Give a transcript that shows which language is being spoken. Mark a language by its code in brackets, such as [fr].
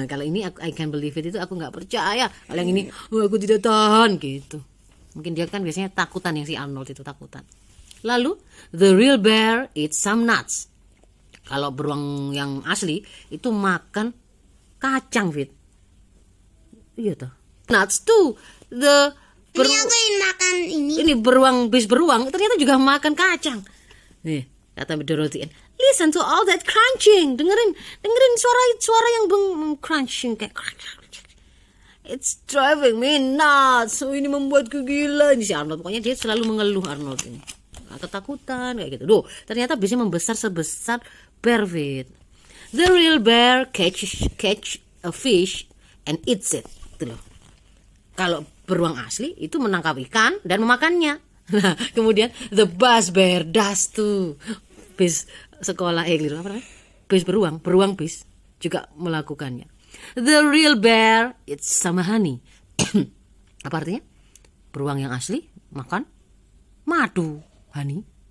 [id] Nah, kalau ini [en] I can believe it [id] itu aku nggak percaya. Kalau yang ini aku tidak tahan gitu. Mungkin dia kan biasanya takutan, yang si Arnold itu takutan. [en] Lalu the real bear eats some nuts. [id] Kalau beruang yang asli itu makan kacang, Fit. Iya toh. [en] Nuts too. [id] Ini aku ingin makan ini. Ini bis beruang ternyata juga makan kacang. Nih, kata Dorothy Ann. [en] Listen to all that crunching. [id] Dengerin suara yang crunching kayak. [en] It's driving me nuts. [id] Oh, ini membuatku gila. Ini si Arnold, pokoknya dia selalu mengeluh, Arnold ini. Ketakutan kayak gitu. Duh, ternyata bisnya membesar sebesar bear, Fit. [en] The real bear catch a fish and eats it. [id] Gitu loh. Kalau beruang asli itu menangkap ikan dan memakannya. Nah, kemudian [en] the bus bear does too. [id] Bis sekolah apa namanya? Bis beruang bis juga melakukannya. [en] The real bear eats some honey. [id] Apa artinya? Beruang yang asli makan madu, honey.